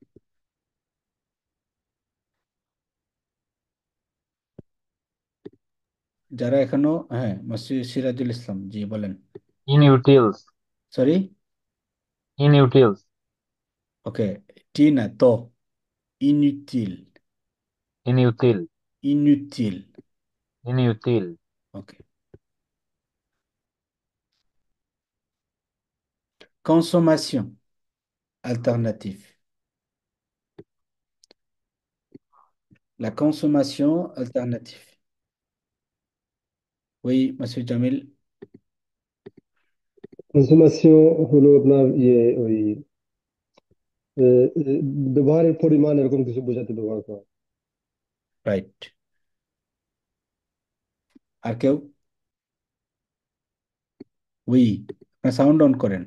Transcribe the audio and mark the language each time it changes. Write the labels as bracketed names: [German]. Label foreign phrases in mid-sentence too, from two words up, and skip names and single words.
[Bangla] যারা এখনো, হ্যাঁ, মসজিদ সিরাজুল ইসলাম জি বলেন। [French] Inutils. [Bangla] সরি, [French] Inutils. [Bangla] ওকে, টি না তো, ইনউটিল। [French] Inutil. ইনউটিল, Inutil. [Bangla] ওকে। [French] Consommation alternative. La consommation alternative. Oui, monsieur Jamil. [Bangla] কনসুমেশন হলো আপনার ওই এ, এ, ব্যবহারের পরিমাণ এরকম কিছু বোঝাতে ব্যবহার করা। রাইট। আর কেউ? উই, আপনার সাউন্ড অন করেন।